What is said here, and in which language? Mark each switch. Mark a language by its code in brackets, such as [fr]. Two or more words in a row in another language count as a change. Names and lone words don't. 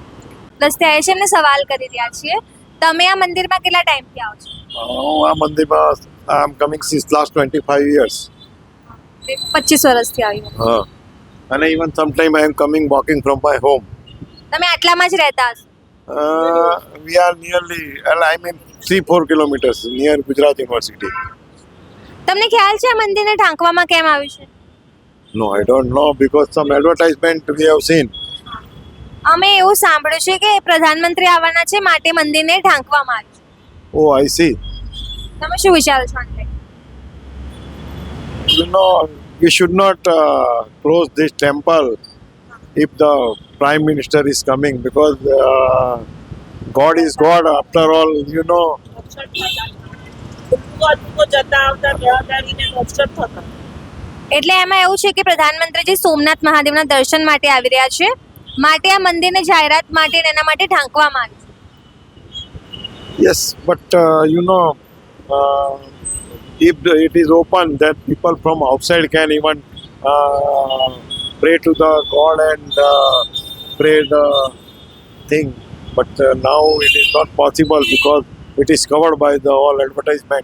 [gu] રસ્તે આવે છે, એમને સવાલ કરી રહ્યા છીએ, તમે આ મંદિરમાં કેટલા ટાઈમથી આવો છો? હું આ મંદિરમાં [en] I am coming since last 25 years. [gu] 25 વર્ષથી આવી. હા, અને [en] even sometime I am coming walking from my home. [gu] તમે આટલામાં જ રહેતા હશો? [en] We are nearly, I mean 3-4 kilometers near Gujarat University. [gu] તમને ખ્યાલ છે આ મંદિરને ઢાંકવામાં કેમ આવ્યું છે? [en] No, I don't know because some advertisement we have seen. [gu] અમે એવું સાંભળ્યું છે કે પ્રધાનમંત્રી આવવાના છે, માટે મંદિરને ઢાંકવામાં આવ્યું છે. [en] Oh, I see. [gu] તમે શું વિચારો છો અંતે? [en] You know, we should not close this temple if the Prime Minister is coming because God is God after all, you know. [gu] એટલે એમાં એવું છે કે પ્રધાનમંત્રીજી સોમનાથ મહાદેવના દર્શન માટે આવી રહ્યા છે, માટે આ મંદિરને જાહેરાત માટે એના માટે ઢાંકવામાં આવ્યું છે. [en] Yes, but you know, if it is open, that people from outside can even pray to the God and pray the thing. But now it is not possible because it is covered by the all advertisement.